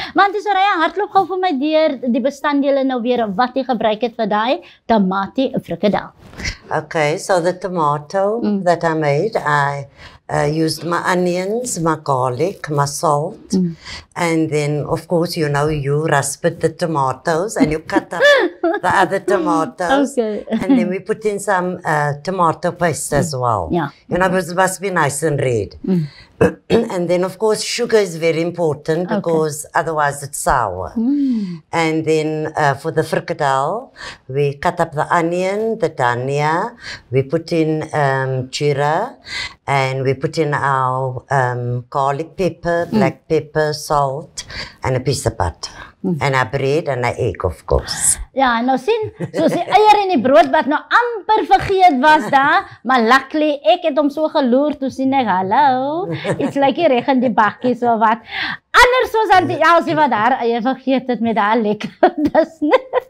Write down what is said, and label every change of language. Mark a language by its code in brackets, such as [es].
[af] Maar Auntie Soraya, hardloop gou vir my deur die bestanddele nou weer wat jy gebruik het vir daai tamatie frikadel. [en] Okay, so the tomato that I made, I used my onions, my garlic, my salt, and then, of course, you know, you rasped the tomatoes and you cut up the other tomatoes. Okay. And then we put in some tomato paste as well. Yeah. You know, it must be nice and red. And then, of course, sugar is very important because otherwise it's sour. And then for the frikadel, we cut up the onion, the dhania, we put in jeera, and we put in our garlic pepper, black pepper, salt, and a piece of butter. And our bread and our egg, of course. [af] Ja, nou sien, soos die eier en die brood wat nou amper vergeet was daar, maar luckily, ek het hom so geloer, toe sien ek, hallo, iets like die reg in die bakkie, so wat. Anders soos Auntie Elsie wat haar eier vergeet het met haar lekker, dis nie.